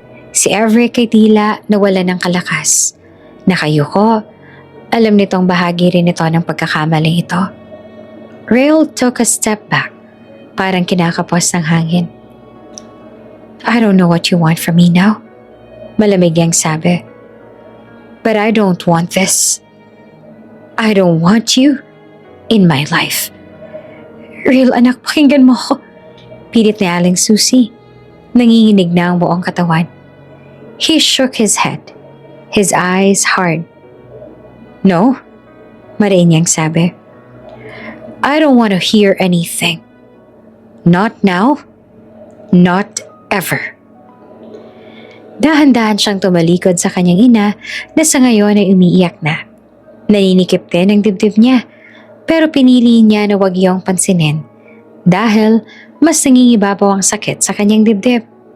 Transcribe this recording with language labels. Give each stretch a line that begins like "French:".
Filipino: Si Everett ay tila nawala ng kalakas. Nakayuko, alam nitong bahagi rin ito ng pagkakamaling ito.
English: Rael took a step back,
Filipino: parang kinakapos ng hangin.
English: I don't know what you want from me now.
Filipino: Malamig niyang sabi.
English: But I don't want this. I don't want you in my life.
Filipino: Rael, anak, pakinggan mo ko. Pilit ni Aling Susie. Nanginginig na ang buong katawan.
English: He shook his head. His eyes hard. No?
Filipino: Mariin niyang sabi.
English: I don't want to hear anything. Not now. Not ever.
Filipino: Dahan-dahan siyang tumalikod sa kanyang ina na sa ngayon ay umiiyak na. Naninikip din ang dibdib niya, pero pinili niya na wag iyong pansinin dahil mas nangingibabaw ang sakit sa kanyang dibdib.